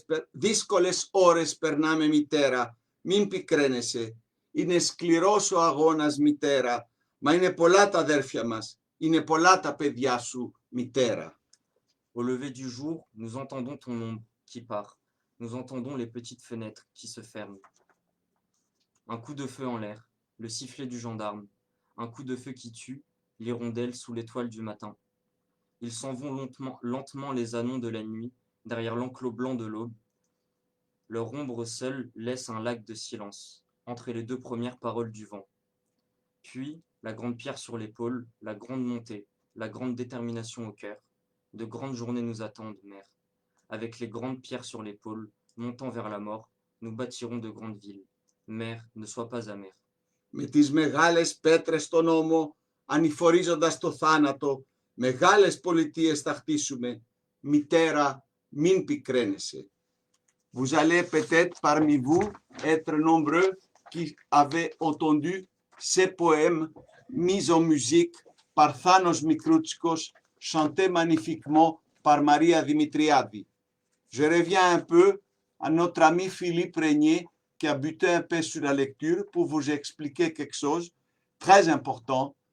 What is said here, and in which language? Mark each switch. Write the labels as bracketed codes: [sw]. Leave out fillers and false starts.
[el] Δύσκολες ώρες περνάμε, μητέρα. Μην πικραίνεσαι. Είναι σκληρός ο αγώνας, μητέρα. Μα είναι πολλά τα αδέρφια μας. Είναι πολλά τα παιδιά σου, μητέρα. [fr] Au lever du jour, nous entendons ton ombre qui part. Nous entendons les petites fenêtres qui se ferment. Un coup de feu en l'air, le sifflet du gendarme. Un coup de feu qui tue, l'hirondelle sous l'étoile du matin. Ils s'en vont lentement les anons de la nuit, derrière l'enclos blanc de l'aube. Leur ombre seule laisse un lac de silence, entre les deux premières paroles du vent. Puis, la grande pierre sur l'épaule, la grande montée, la grande détermination au cœur. De grandes journées nous attendent, mère. Avec les grandes pierres sur l'épaule, montant vers la mort, nous bâtirons de grandes villes. Mère, ne sois pas amère. [el] Με τις μεγάλες πέτρες στον ώμο, ανηφορίζοντας το θάνατο, μεγάλες πολιτείες θα χτίσουμε. Μητέρα, Min Picrenese. [fr] Vous allez peut-être parmi vous être nombreux qui avaient entendu ces poèmes mis en musique par Thanos Mikroutskos, chantés magnifiquement par Maria Dimitriadi. Je reviens un peu à notre ami Philippe Régnier qui a buté un peu sur la lecture pour vous expliquer quelque chose très important.